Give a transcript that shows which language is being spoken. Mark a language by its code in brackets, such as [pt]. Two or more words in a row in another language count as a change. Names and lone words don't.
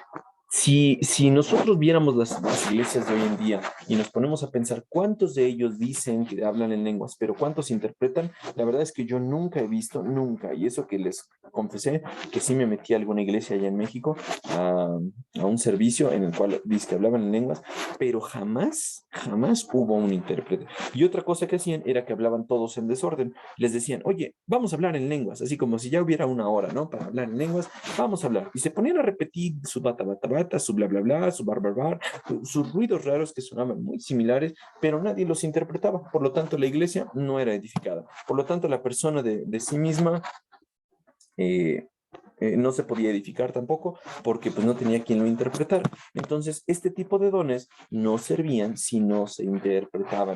[es] Si nosotros viéramos las iglesias de hoy en día y nos ponemos a pensar cuántos de ellos dicen que hablan en lenguas, pero cuántos interpretan, la verdad es que yo nunca he visto, nunca, y eso que les confesé, que sí me metí a alguna iglesia allá en México, a un servicio en el cual dice que hablaban en lenguas, pero jamás hubo un intérprete. Y otra cosa que hacían era que hablaban todos en desorden. Les decían, oye, vamos a hablar en lenguas, así como si ya hubiera una hora, ¿no? Para hablar en lenguas, vamos a hablar. Y se ponían a repetir su bata, bata, bata, su bla, bla, bla, su bar, bar, bar, sus ruidos raros que sonaban muy similares, pero nadie los interpretaba. Por lo tanto, la iglesia no era edificada. Por lo tanto, la persona de sí misma eh, no se podía edificar tampoco porque pues no tenía quien lo interpretara. Entonces, este tipo de dones no servían si no se interpretaban.